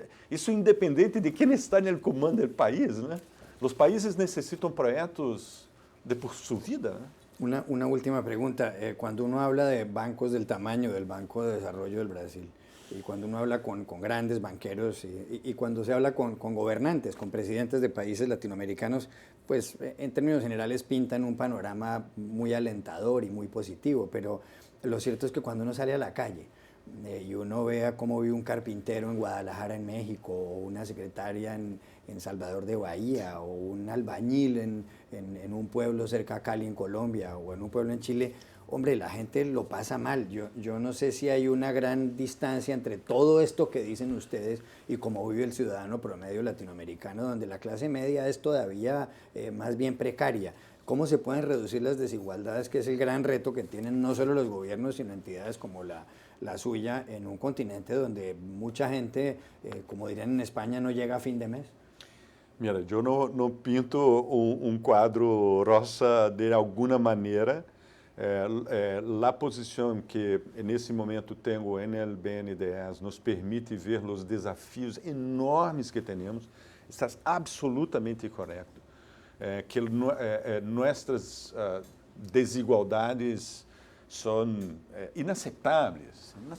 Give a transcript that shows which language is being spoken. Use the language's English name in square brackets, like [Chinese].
[Portuguese] Isso independente de quem está no comando do país, né? Os países necessitam projetos de por sua vida, né? [Spanish] Una última pregunta. Cuando uno habla de bancos del tamaño del Banco de Desarrollo del Brasil, y cuando uno habla con grandes banqueros y cuando se habla con gobernantes, con presidentes de países latinoamericanos, pues en términos generales pintan un panorama muy alentador y muy positivo, pero lo cierto es que cuando uno sale a la calle y uno vea cómo vive un carpintero en Guadalajara, en México, o una secretaria en Salvador de Bahía, o un albañil en un pueblo cerca a Cali, en Colombia, o en un pueblo en Chile, hombre, la gente lo pasa mal. Yo no sé si hay una gran distancia entre todo esto que dicen ustedes y cómo vive el ciudadano promedio latinoamericano, donde la clase media es todavía más bien precaria. ¿Cómo se pueden reducir las desigualdades, que es el gran reto que tienen no solo los gobiernos, sino entidades como la suya, en un continente donde mucha gente, como dirían en España, no llega a fin de mes? [Portuguese] Mira, eu não pinto quadro rosa de alguma maneira. A posição que nesse momento tenho no BNDES nos permite ver os desafios enormes que temos. Estás absolutamente correto. Que nossas desigualdades são inaceitáveis.